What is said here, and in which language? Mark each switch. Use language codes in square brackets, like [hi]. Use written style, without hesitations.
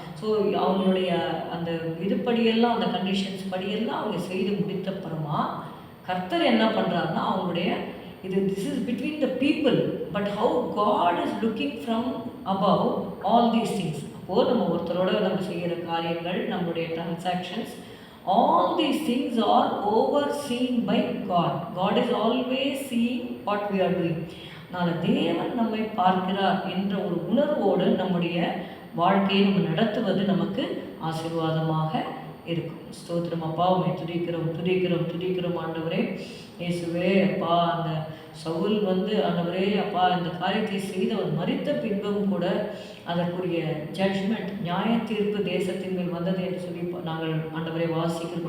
[ta] So அவங்களுடைய அந்த இதுபடியெல்லாம், அந்த கண்டிஷன்ஸ் படியெல்லாம் அவங்க செய்து முடித்தப்புறமா கர்த்தர் என்ன பண்ணுறாருன்னா அவங்களுடைய [en] This is between the people, but how God is looking from above all these things. [ta] அப்போது நம்ம ஒருத்தரோட நம்ம செய்கிற காரியங்கள், நம்மளுடைய transactions, [en] all these things are overseen by God. God is always seeing what we are doing. [ta] தேவன் நம்மை பார்க்கிறார் என்ற ஒரு உணர்வோடு நம்முடைய வாழ்க்கையை நம்ம நடத்துவது நமக்கு ஆசீர்வாதமாக இருக்கும். ஸ்தோத்திரம் அப்பா, உம்மை துதிக்கிறோம் துதிக்கிறோம் துதிக்கிறோம் ஆண்டவரே. இயேசுவே அப்பா, அந்த சவுல் ஆண்டவரே அப்பா, இந்த காரியத்தை செய்தவர் மரித்த பின்பும் கூட அதற்குரிய ஜட்ஜ்மெண்ட், நியாய தீர்ப்பு தேசத்தின் மேல் வந்தது என்று சொல்லி நாங்கள் ஆண்டவரை வாசிக்கிறோம்.